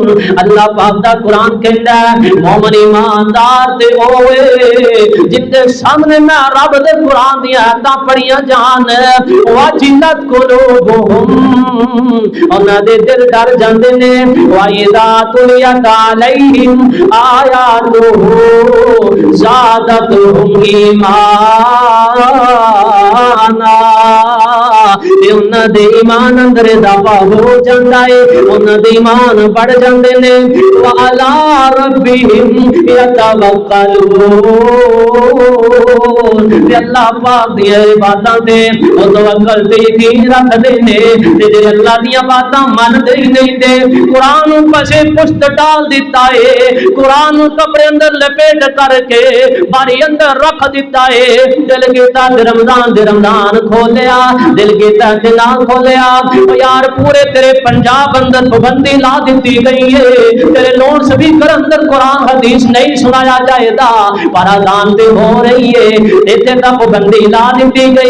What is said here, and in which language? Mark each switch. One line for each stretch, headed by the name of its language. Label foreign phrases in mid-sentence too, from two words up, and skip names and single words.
Punjabi: اللہ پاک دا قرآن کہندا ہے مومن ایماندار تے ہوئے جن دے سامنے میں رب دے قرآن دی آیتاں پڑھیاں جان.
Arabic: وَجِلَتْ قُلُوبُهُمْ,
Punjabi: انہاں دے دل ڈر جاندے نے.
Arabic: وَإِذَا تُلِيَتْ عَلَيْهِمْ آيَاتُهُ زَادَتْهُمْ إِيمَانًا.
Punjabi: انہاں دے ایمان اندر اضافہ ہو جاندا ہے, انہاں دے ایمان بڑھ جاندے نے.
Arabic: وَعَلَى رَبِّهِمْ يَتَوَكَّلُونَ.
Punjabi: اللہ پاک دی باتاں تے او توکل تے یقین رکھدے نے. تے جے اللہ دی باتاں من دے نہیں دے, قرآن پسے پشت ڈال دیتا ہے, قرآن کپڑے اندر لپیٹ کر کے باری اندر رکھ دیتا ہے. دل کیتا رمضان کھولیا, دل کیتا نہ کھولیا. یار پورے تیرے پنجاب اندر پابندی لا دیتی گئی ہے, تیرے لوڈ سپیکر اندر قرآن حدیث نہیں سنایا جائے گا, پر اذان تے ہو رہی ہے, تے پابندی لا دیتی گئی.